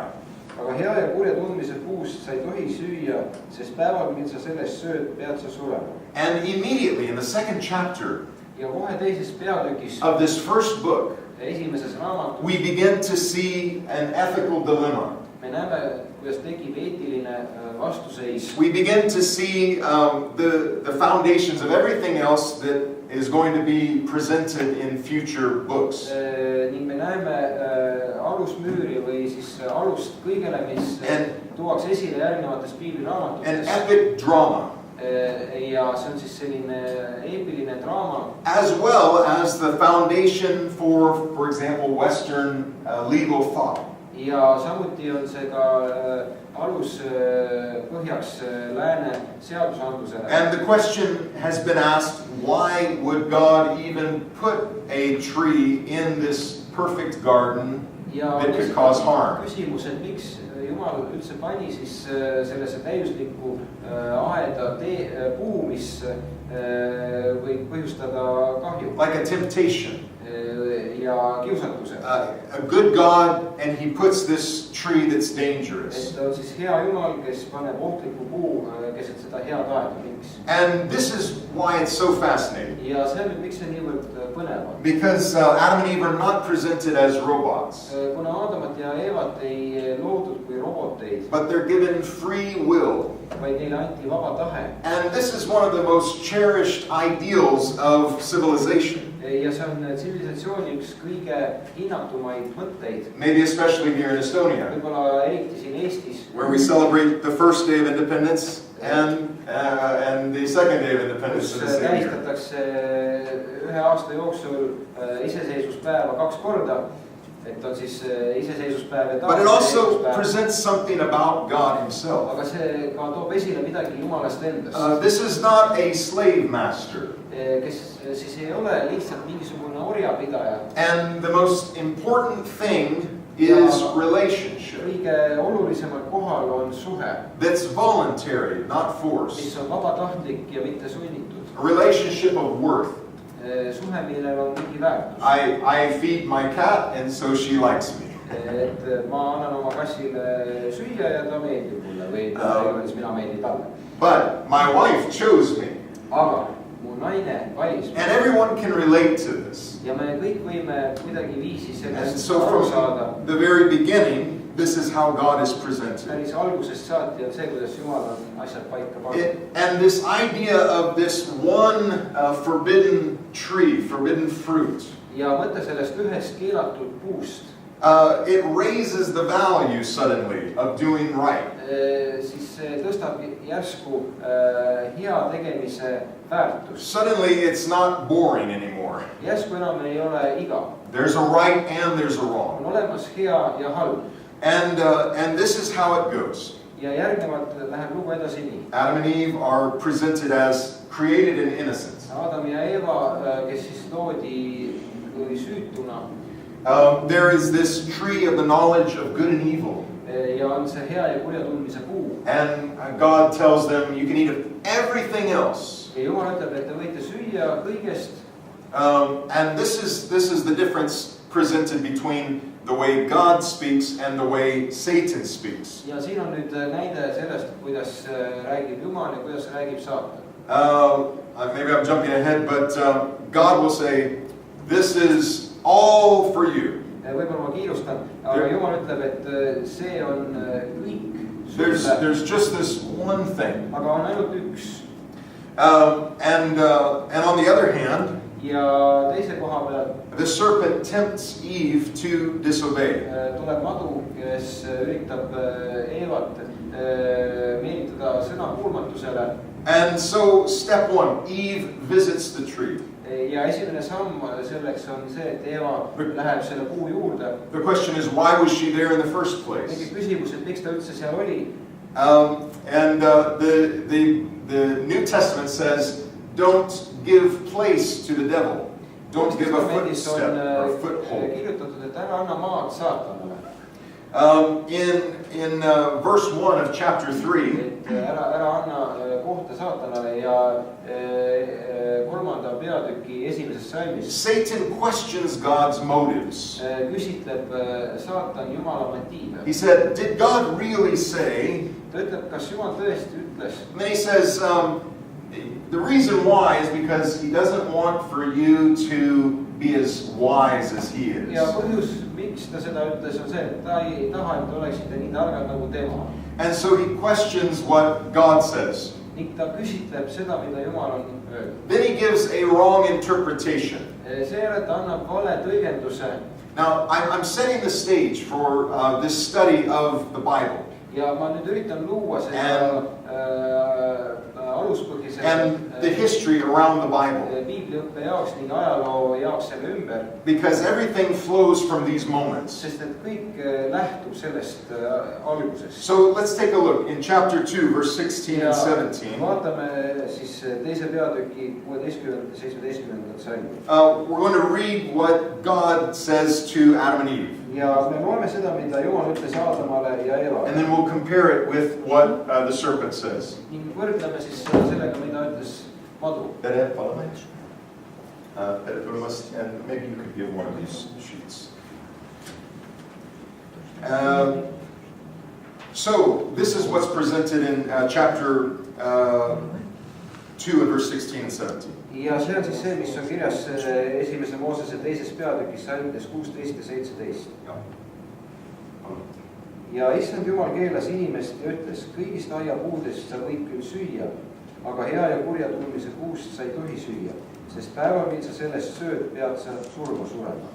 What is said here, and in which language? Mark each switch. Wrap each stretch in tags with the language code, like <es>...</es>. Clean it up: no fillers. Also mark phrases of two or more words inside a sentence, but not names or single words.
<et>aga hea ja kurja tundmise puust sa ei tohi süüa, sest päeval, mil sa sellest sööd, pead sa surema.</et> <en>And immediately in the second chapter</en> <et>ja kohe teises peatükis</et> <en>of this first book,</en> <et>esimeses raamatus</et> <en>we begin to see an ethical dilemma.</en> <et>me me näeme, kuidas tekib eetiline vastuseis.</et> <en>We begin to see the foundations of everything else that is going to be presented in future books.</en> <et>Ning me näeme alusmüüri või siis alust kõigele, mis tuuakse esile järgnevates</et> <en>An</en> <et>piibliraamatutes.</et> <en>epic drama,</en> <et>Ja see on siis selline eepiline draama.</et> <en>as well as the foundation for example, Western legal thought.</en> <et>Ja samuti on see ka alus põhjaks lääne seadusandlusele.</et> <en>And the question has been asked, why would God even put a tree in this perfect garden that could cause harm?</en> <et>Küsimus, et miks Jumal üldse pani siis sellesse täiuslikku aeda puu, mis võib põhjustada kahju.</et> <en>Like a temptation.</en> <et>Ja kiusatuse.</et> <en>A good God, and he puts this tree that's dangerous.</en> <et>Et on siis hea Jumal, kes paneb ohtliku puu keset seda head aeda. Miks?</et> <en>And this is why it's so fascinating.</en> <et>Ja see on, miks see niivõrd põnev on.</et> <en>Because Adam and Eve are not presented as robots.</en> <et>Kuna Aadamat ja Eevat ei loodud kui roboteid,</et> <en>But they're given free will.</en> <et>vaid neile anti vaba tahe.</et> <en>And this is one of the most cherished ideals of civilization.</en> <et>Ja see on tsivilisatsiooni üks kõige hinnatumaid mõtteid.</et> <en>Maybe especially here in Estonia,</en> <et>Võib-olla eriti siin Eestis,</et> <en>where we celebrate the first day of independence and the second day of independence</en> <et>kus</et> <en>in the same year.</en> <et>tähistatakse ühe aasta jooksul iseseisvuspäeva 2 korda. Et on siis iseseisvuspäev ja</et> <en>But it also</en> <et>taasiseseisvuspäev.</et> <en>presents something about God himself.</en> <et>Aga see ka toob esile midagi Jumalast endast.</et> <en>This is not a slave master.</en> <et>Kes siis ei ole lihtsalt mingisugune orjapidaja.</et> <en>And the most important thing is relationship.</en> <et>Kõige olulisemal kohal on suhe,</et> <en>That's voluntary, not forced.</en> <et>mis on vabatahtlik ja mitte sunnitud.</et> <en>A relationship of worth.</en> <et>Suhe, millel on mingi väärtus.</et> <en>I feed my cat and so she likes me.</en> <et>Et ma annan oma kassile süüa ja ta meeldib mulle või ta mina meeldin talle.</et> <en>But my wife chose me.</en> <et>Aga mu naine valis.</et> <en>And everyone can relate to this.</en> <et>Ja me kõik võime kuidagi viisi</et> <en>And</en> <et>sellest</et> <en>so</en> <et>aru saada.</et> <en>from the very beginning, this is how God is presented.</en> <et>Päris algusest saati on see, kuidas Jumal on asjad paika pannud.</et> <en>And this idea of this one forbidden tree, forbidden fruit,</en> <et>Ja mõte sellest ühest keelatud puust,</et> <en>it raises the value suddenly of doing right.</en> <et>siis see tõstab järsku hea tegemise väärtust.</et> <en>Suddenly it's not boring anymore.</en> <et>Järsku enam ei ole igav.</et> <en>There's a right and there's a wrong.</en> <et>On olemas hea ja halb.</et> <en>And this is how it goes.</en> <et>Ja järgnevalt läheb lugu edasi nii.</et> <en>Adam and Eve are presented as created in innocence.</en> <et>Adam ja Eeva, kes siis loodi süütuna.</et> <en>There is this tree of the knowledge of good and evil.</en> <et>Ja on see hea ja kurja tundmise puu.</et> <en>And God tells them you can eat of everything else.</en> <et>Ja Jumal ütleb, et te võite süüa kõigest.</et> <en>And this is the difference presented between the way God speaks and the way Satan speaks.</en> <et>Ja siin on nüüd näide sellest, kuidas räägib Jumal ja kuidas räägib saatan.</et> <en>Maybe I'm jumping ahead, but God will say, this is all for you.</en> <et>Võib-olla ma kiirustan, aga Jumal ütleb, et see on kõik sulle.</et> <en>There's just this one thing.</en> <et>Aga on ainult üks.</et> <en>And on the other hand,</en> <et>Ja teise koha peal</et> <en>the serpent tempts Eve to disobey.</en> <et>tuleb madu, kes üritab Eevat meelitada sõnakuulmatusele.</et> <en>And so step one, Eve visits the tree.</en> <et>Ja esimene samm selleks on see, et Eeva läheb selle puu juurde.</et> <en>The question is, why was she there in the first place?</en> <et>Mingi küsimus, et miks ta üldse seal oli.</et> <en>And the New Testament says, don't give place to the devil. Don't give a footstep or a foothold.</en> <et>Kirjutatud, et ära anna maad saatanale.</et> <en>In verse 1 of chapter 3,</en> <et>Ära anna kohta saatanale ja 3. peatüki esimeses salmis</et> <en>Satan questions God's motives.</en> <et>küsitleb saatan Jumala motiive.</et> <en>He said, did God really say?</en> <et>Ta ütleb, kas Jumal tõesti ütles.</et> <en>And then he says, the reason why is because he doesn't want for you to be as wise as he is.</en> <et>Ja põhjus, miks ta seda ütles, on see, et ta ei taha, et oleksite nii targad nagu tema.</et> <en>And so he questions what God says.</en> <et>Ning ta küsitleb seda, mida Jumal on öeldud.</et> <en>Then he gives a wrong interpretation.</en> <et>Seejärel ta annab vale tõlgenduse.</et> <en>Now, I'm setting the stage for this study of the Bible.</en> <et>Ja ma nüüd üritan luua seda aluspõhi</et> <en>and the history around the Bible.</en> <et>Piibliõppe jaoks ning ajaloo jaoks selle ümber.</et> <en>Because everything flows from these moments.</en> <et>Sest et kõik lähtub sellest algusest.</et> <en>So let's take a look in chapter 2, verse 16 and 17.</en> <et>Vaatame siis teise peatüki 16. ja 17. salmi.</et> <en>We're going to read what God says to Adam and Eve.</en> <et>Ja me loeme seda, mida Jumal ütles Aadamale ja Eevale.</et> <en>And then we'll compare it with what the serpent says.</en> <et>Ning võrdleme siis sellega, mida ütles madu. Tere palamaks. Tere tulemast,</et> <en>and maybe you could give one of these sheets. So this is what's presented in chapter 2 and verse 16 and 17.</en> <et>Ja see on siis see, mis on kirjas esimese Moosese teises peatükis salmides 16 ja 17. Ja issand Jumal keelas inimest ja ütles, kõigist aiapuudest sa võid küll süüa, aga hea ja kurja tundmise puust sa ei tohi süüa, sest päeval, mil sa sellest sööd, pead sa surma surema.</et>